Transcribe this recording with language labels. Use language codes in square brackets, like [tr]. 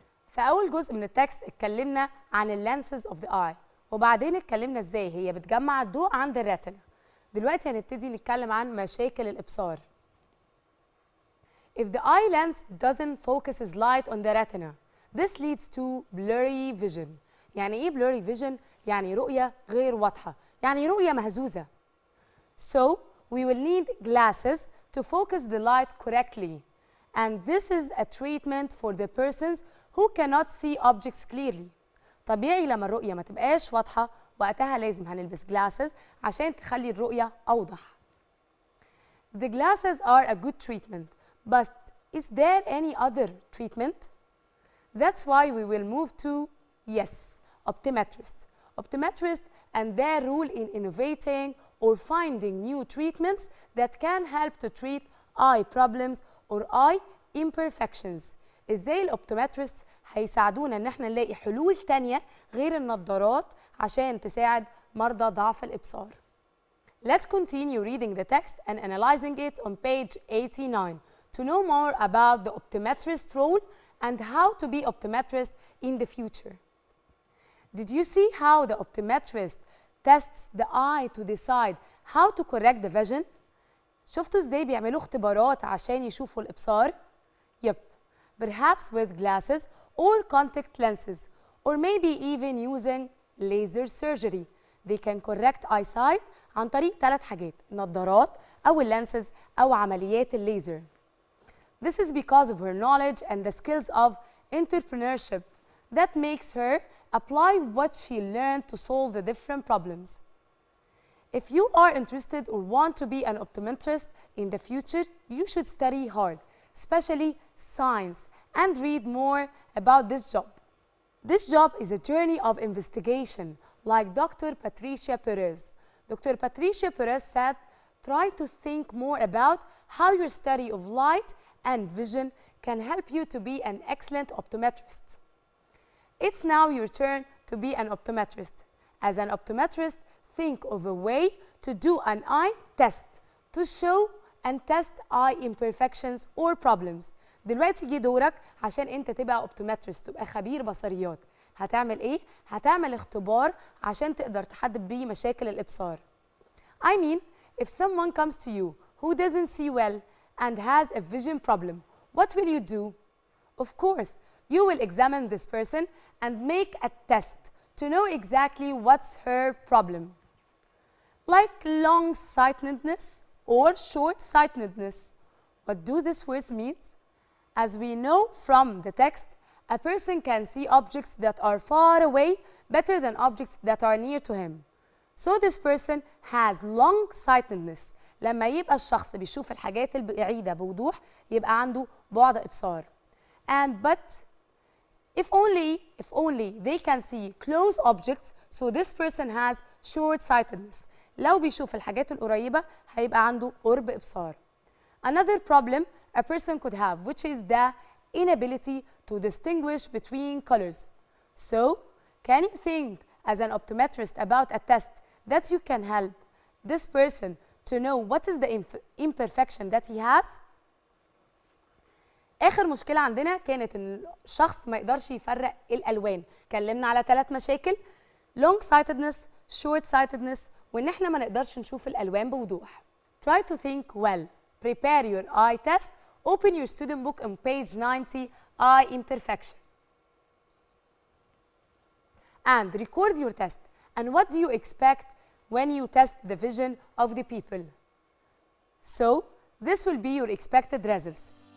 [ar] في أول جزء من التكست اتكلمنا عن ال [en] lenses of the eye [ar] وبعدين اتكلمنا ازاي هي بتجمع الضوء عند الريتنا. دلوقتي هنبتدي نتكلم عن مشاكل الإبصار. [en] If the eye lens doesn't focus light on the retina, this leads to blurry vision. [ar] يعني إيه [en] blurry vision؟ [ar] يعني رؤية غير واضحة، يعني رؤية مهزوزة. [en] So we will need glasses to focus the light correctly. And this is a treatment for the persons who cannot see objects clearly. [ar] طبيعي لما الرؤية ما تبقاش واضحة وقتها لازم هنلبس glasses عشان تخلي الرؤية أوضح. [en] The glasses are a good treatment, but is there any other treatment? That's why we will move to, yes, optometrist. Optometrist and their role in innovating or finding new treatments that can help to treat eye problems or eye imperfections. [ar] ازاي الاوبتومترست هيساعدونا ان احنا نلاقي حلول تانية غير النظارات عشان تساعد مرضى ضعف الابصار. [en] Let's continue reading the text and analyzing it on page 89 to know more about the optometrist role and how to be optometrist in the future. Did you see how the optometrist tests the eye to decide how to correct the vision? [ar] شفتوا ازاي بيعملوا اختبارات عشان يشوفوا الإبصار؟ [en] Yep, perhaps with glasses or contact lenses, or maybe even using laser surgery. They can correct eyesight [ar] عن طريق 3 حاجات: النظارات أو اللانسز أو عمليات الليزر. [en] This is because of her knowledge and the skills of entrepreneurship that makes her apply what she learned to solve the different problems. If you are interested or want to be an optometrist in the future, you should study hard, especially science, and read more about this job. This job is a journey of investigation, like Dr. Patricia Perez. Dr. Patricia Perez said, try to think more about how your study of light and vision can help you to be an excellent optometrist. It's now your turn to be an optometrist. As an optometrist, think of a way to do an eye test to show and test eye imperfections or problems. [ar] دلوقتي جه دورك عشان انت تبقى اوبتومترست، تبقى خبير بصريات. هتعمل ايه؟ هتعمل اختبار عشان تقدر تحدد بيه مشاكل الابصار. [en] I mean, if someone comes to you who doesn't see well and has a vision problem, what will you do? Of course, you will examine this person and make a test to know exactly what's her problem. Like long-sightedness or short-sightedness. What do these words mean? As we know from the text, a person can see objects that are far away better than objects that are near to him. So this person has long-sightedness. [ar] لما يبقى الشخص بيشوف الحاجات البعيدة بوضوح يبقى عنده بعد إبصار. [en] But if only they can see close objects, so this person has short-sightedness. [ar] لو بيشوف الحاجات القريبة هيبقى عنده قرب إبصار. [en] Another problem a person could have, which is the inability to distinguish between colors. So, can you think as an optometrist about a test that you can help this person to know what is the imperfection that he has? [ar] آخر مشكلة عندنا كانت إن الشخص ما يقدرش يفرق الألوان. اتكلمنا على 3 مشاكل: long-sightedness, short-sightedness، وإن إحنا ما نقدرش نشوف الألوان بوضوح. [en] Try to think well. Prepare your eye test. Open your student book on page 90, eye imperfection. And record your test. And what do you expect when you test the vision of the people? So, this will be your expected results.